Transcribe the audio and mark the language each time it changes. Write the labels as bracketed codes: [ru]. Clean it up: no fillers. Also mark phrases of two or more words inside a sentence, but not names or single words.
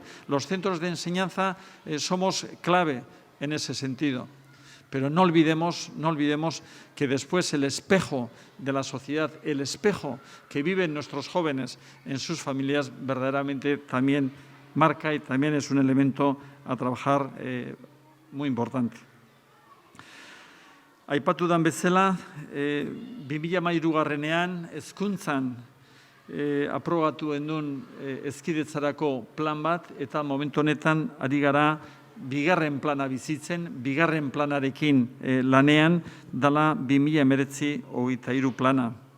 [es] Los centros de enseñanza somos clave en ese sentido. Pero no olvidemos que después el espejo de la sociedad, el espejo que viven nuestros jóvenes en sus familias, verdaderamente también marca y también es un elemento a trabajar muy importante. [eu] Aipatu dan bezala, 2013 hezkuntzan aprobatu endun hezkidetzarako plan bat eta momentu honetan ari gara bigarren plana bizitzen, bigarren planarekin lanean dala 2019-23 plana.